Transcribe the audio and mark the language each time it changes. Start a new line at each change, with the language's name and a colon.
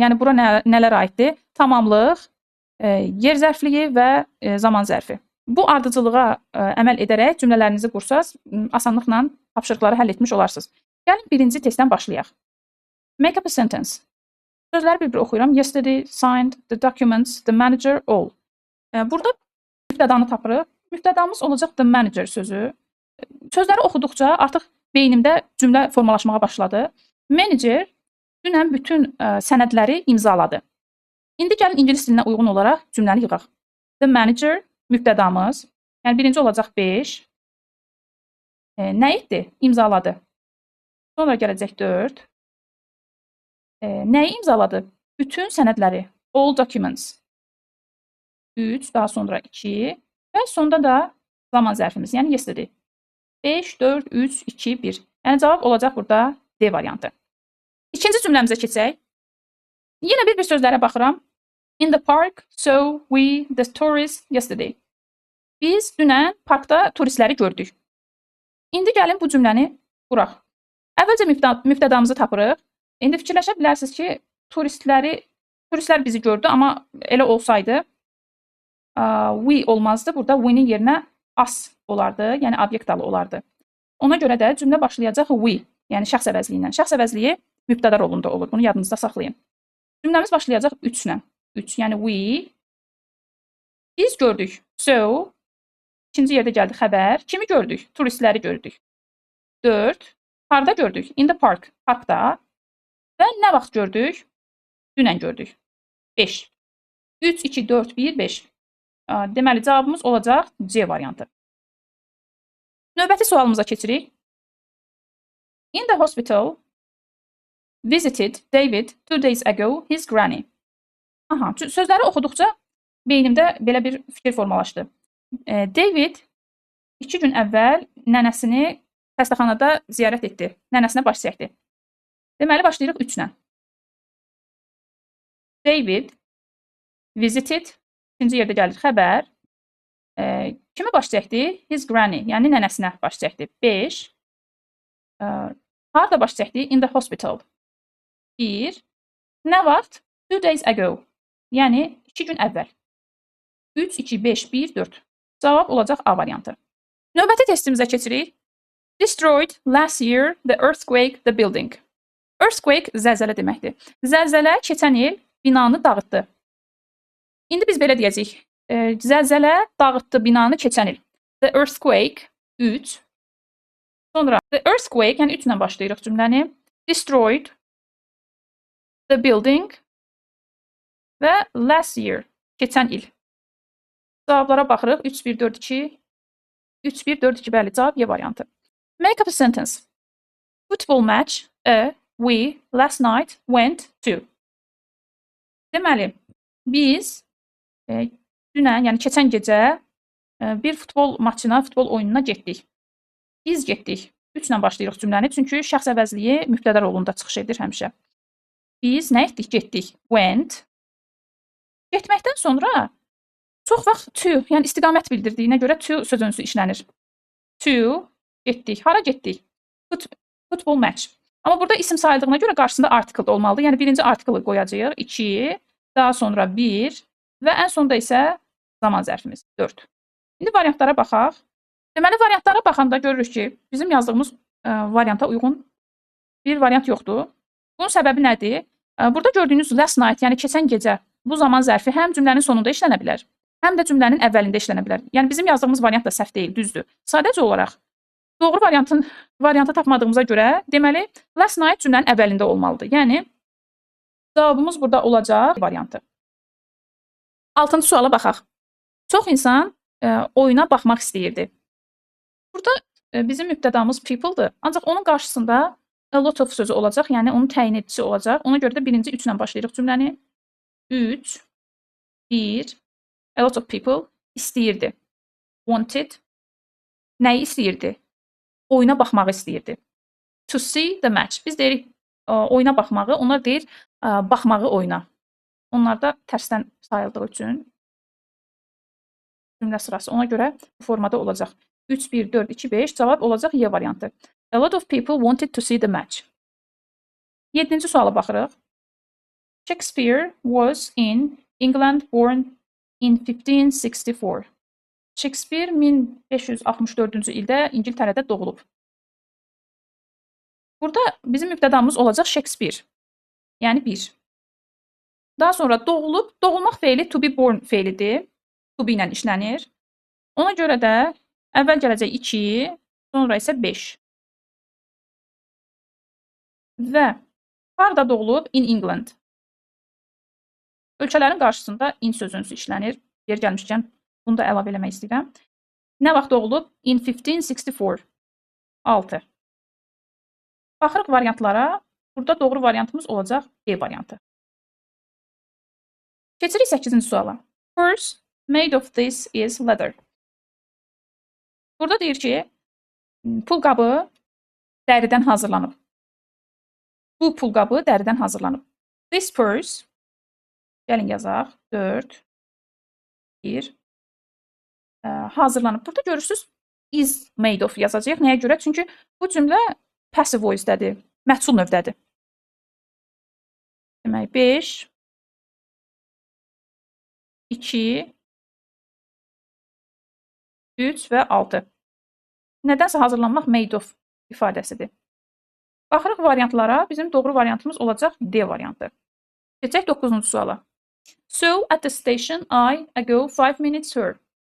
Azerbaijani: Yəni bura nələr aiddir? Tamamlıq, yer zərfliyi və zaman zərfi. Bu ardıcılığa əməl edərək cümlələrinizi qursaz, asanlıqla tapşırıqları həll etmiş olarsınız. Gəlin birinci testdən başlayaq.
English: Make up a sentence.
Azerbaijani: Sözləri bir-bir oxuyuram.
English: Yesterday, signed, the documents, the manager, all.
Azerbaijani: Burada mübtədanı tapırıq. Mübtədamız olacaq
English: the manager
Azerbaijani: sözü. Sözləri oxuduqca artıq beynimdə cümlə formalaşmağa başladı. Manager dünən bütün sənədləri imzaladı. İndi gəlin ingilis dilinə uyğun olaraq cümləni yığaq.
English: The manager
Azerbaijani: mübtədamız. Yəni birinci olacaq 5. Nə etdi? İmzaladı. Sonra gələcək 4. Nəyi imzaladı? Bütün sənədləri.
English: All documents.
Azerbaijani: 3, daha sonra 2 və sonda da zaman zərfimiz, yəni yesterday. 5, 4, 3, 2, 1. Yəni cavab olacaq burada D variantı. İkinci cümləmizə keçək. Yenə bir sözlərə baxıram.
English: In the park, so we, the tourists, yesterday.
Azerbaijani: Biz dünən parkda turistləri gördük. İndi gəlin bu cümləni quraq. Əvvəlcə mübtədamızı tapırıq. İndi fikirləşə bilərsiniz ki, turistlər bizi gördü, amma elə olsaydı we olmazdı. Burada we-nin yerinə us olardı, yəni obyekt alı olardı. Ona görə də cümlə başlayacaq we, yəni şəxs əvəzliyi ilə. Şəxs əvəzliyi mübtəda rolunda olur. Bunu yadınızda saxlayın. Cümləmiz başlayacaq 3 ilə. 3, yəni we. Biz gördük. So, ikinci yerdə gəldi xəbər. Kimi gördük? Turistləri gördük. 4. Harda gördük?
English: In the park.
Azerbaijani: Parkda. Və nə vaxt gördük? Dünən gördük. 5. 3, 2, 4, 1, 5. Deməli, cavabımız olacaq C variantı. Növbəti sualımıza keçirik.
English: In the hospital, visited David 2 days ago his granny.
Azerbaijani: Aha, sözləri oxuduqca beynimdə belə bir fikir formalaşdı. David 2 gün əvvəl nənəsini xəstəxanada ziyarət etdi. Nənəsinə baş çəkdi. Deməli, başlayırıq 3 ilə.
English: David visited,
Azerbaijani: ikinci yerdə gəlir xəbər. Kimi baş çəkdi?
English: His granny,
Azerbaijani: yəni nənəsinə baş çəkdi. 5. Harda baş çəkdi?
English: In the hospital.
Azerbaijani: 1. Nə vaxt?
English: 2 days ago,
Azerbaijani: yəni 2 gün əvvəl. 3, 2, 5, 1, 4. Cavab olacaq A variantı. Növbəti testimizə keçirik.
English: Destroyed last year the earthquake the building.
Azerbaijani: Earthquake zəlzələ deməkdir. Zəlzələ keçən il binanı dağıtdı. İndi biz belə deyəcəyik. Zəlzələ dağıtdı binanı keçən il.
English: The earthquake
Azerbaijani: 3. Sonra the earthquake, yəni 3 ilə başlayırıq cümləni.
English: Destroyed the building
Azerbaijani: və
English: last year,
Azerbaijani: keçən il. Cavablara baxırıq. 3, 1, 4, 2. 3, 1, 4, 2, bəli, cavab Y variantı.
English: Make up a sentence. Football match, we last night went to.
Azerbaijani: Deməli, biz Dünən, yəni keçən gecə bir futbol maçına, futbol oyununa getdik. Biz getdik. 3 ilə başlayırıq cümləni, çünki şəxs əvəzliyi mübtəda rolunda çıxış edir həmişə. Biz nə etdik? Getdik. Went. Getməkdən sonra çox vaxt to, yəni istiqamət bildirdiyinə görə to sözünsü işlənir. To, getdik. Hara getdik?
English: Football match.
Azerbaijani: Amma burada isim sayıldığına görə qarşısında article da olmalıdır. Yəni birinci article qoyacağıq, 2, daha sonra 1 və ən sonda isə zaman zərfimiz 4. İndi variantlara baxaq. Deməli, variantlara baxanda görürük ki, bizim yazdığımız varianta uyğun bir variant yoxdur. Bunun səbəbi nədir? Burada gördüyünüz
English: last night,
Azerbaijani: yəni keçən gecə bu zaman zərfi həm cümlənin sonunda işlənə bilər, həm də cümlənin əvvəlində işlənə bilər. Yəni bizim yazdığımız variant da səhv deyil, düzdür. Sadəcə olaraq doğru variantı tapmadığımıza görə, deməli,
English: last night
Azerbaijani: cümlənin əvvəlində olmalıdır. Yəni cavabımız burada olacaq variantı. 6-cı suala baxaq. Çox insan oyuna baxmaq istəyirdi. Burada bizim mübtədamız people-dır. Ancaq onun qarşısında
English: a lot of
Azerbaijani: sözü olacaq, yəni onun təyin edicisi olacaq. Ona görə də birinci 3 ilə başlayırıq cümləni. 3, 1,
English: a lot of people
Azerbaijani: istəyirdi.
English: Wanted.
Azerbaijani: Nəyi istəyirdi? Oyuna baxmağı istəyirdi.
English: To see the match.
Azerbaijani: Biz deyirik oyuna baxmağı, onlar deyir baxmağı oyuna. Onlar da tərsdən sayıldığı üçün cümlə sırası ona görə bu formada olacaq. 3, 1, 4, 2, 5 cavab olacaq Y variantı.
English: A lot of people wanted to see the match.
Azerbaijani: 7-ci suala baxırıq.
English: Shakespeare was in England born in 1564.
Azerbaijani: Shakespeare 1564-cü ildə İngiltərədə doğulub. Burada bizim mübtədamız olacaq Shakespeare. Yəni 1. Daha sonra doğulub. Doğulmaq feili
English: to be born
Azerbaijani: feilidir. To be ilə işlənir. Ona görə də əvvəl gələcək 2, sonra isə 5. Və harada doğulub?
English: In England.
Azerbaijani: Ölkələrin qarşısında in sözünsü işlənir. Yer gəlmişkən bunu da əlavə eləmək istəyirəm. Nə vaxt doğulub?
English: In 1564.
Azerbaijani: 6. Baxırıq variantlara. Burada doğru variantımız olacaq B variantı. Keçirik 8-ci suala.
English: Purse made of this is leather.
Azerbaijani: Burada deyir ki, pulqabı dəridən hazırlanıb. Bu pulqabı dəridən hazırlanıb.
English: This purse,
Azerbaijani: gəlin yazaq, 4, 1, hazırlanıb. Burada görürsünüz,
English: is made of
Azerbaijani: yazacaq. Nəyə görə? Çünki bu cümlə
English: passive voice-
Azerbaijani: dədir, məhsul növdədir. Demək, 5, 2, 3 və 6. Nədənsə hazırlanmaq
English: made of
Azerbaijani: ifadəsidir. Baxırıq variantlara, bizim doğru variantımız olacaq D variantı. Keçək 9-cu suala.
English: So, at the station, I go 5 minutes her.